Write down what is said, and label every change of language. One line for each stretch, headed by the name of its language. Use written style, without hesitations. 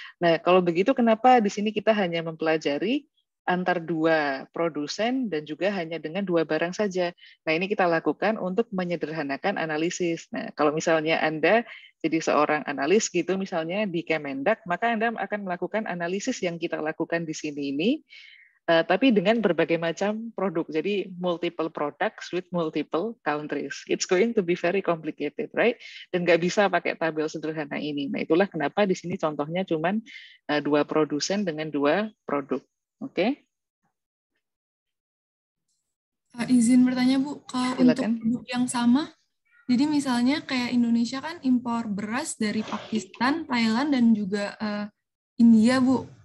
Indonesian: Nah, kalau begitu kenapa di sini kita hanya mempelajari antar dua produsen dan juga hanya dengan dua barang saja. Nah, ini kita lakukan untuk menyederhanakan analisis. Nah, kalau misalnya Anda jadi seorang analis gitu misalnya di Kemendak, maka Anda akan melakukan analisis yang kita lakukan di sini ini, tapi dengan berbagai macam produk.
English: Jadi multiple products with multiple countries. It's going to be very complicated, right?
Indonesian: Dan nggak bisa pakai tabel sederhana ini. Nah, itulah kenapa di sini contohnya cuman dua produsen dengan dua produk. Oke? Izin bertanya Bu, kalau untuk Silakan. produk yang sama, jadi misalnya kayak Indonesia kan impor beras dari Pakistan, Thailand, dan juga India Bu.